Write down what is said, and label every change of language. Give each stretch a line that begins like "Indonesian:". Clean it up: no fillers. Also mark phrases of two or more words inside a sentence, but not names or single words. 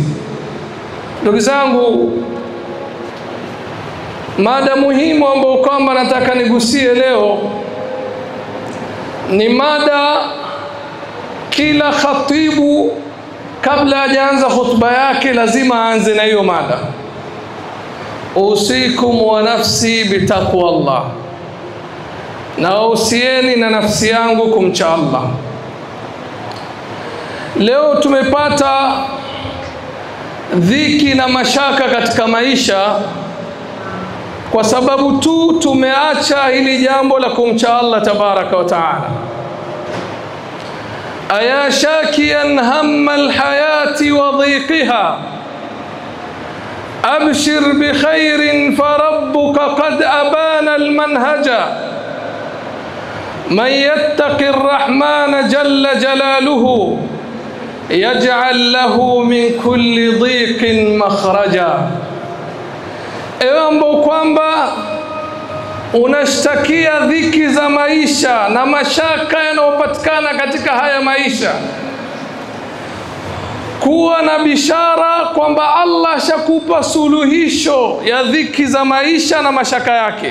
Swahili: Ndugu zangu, mada muhimu ambayo kwamba nataka nigusie leo ni mada kila khatibu kabla hajaanza khutba yake lazima aanze na hiyo mada:
Arabic: أوصيكم ونفسي بتقوى الله,
Swahili: na usieni na nafsi yangu kumcha Allah. Leo tumepata dhiki na mashaka katika maisha kwa sababu tu tumeacha hili jambo la kumcha Allah
Arabic: تبارك وتعالى. أيا شاكيا هم الحياة وضيقها أبشر بخير فربك قد أبان المنهجا من يتق الرحمن جل جلاله يجعل له من كل ضيق مخرجا.
Swahili: Ewe ambao kwamba unashtakia dhiki za maisha na mashaka yanayopatikana katika haya maisha, kuwa na bishara kwamba Allah shakupa suluhisho ya dhiki za maisha na mashaka yake.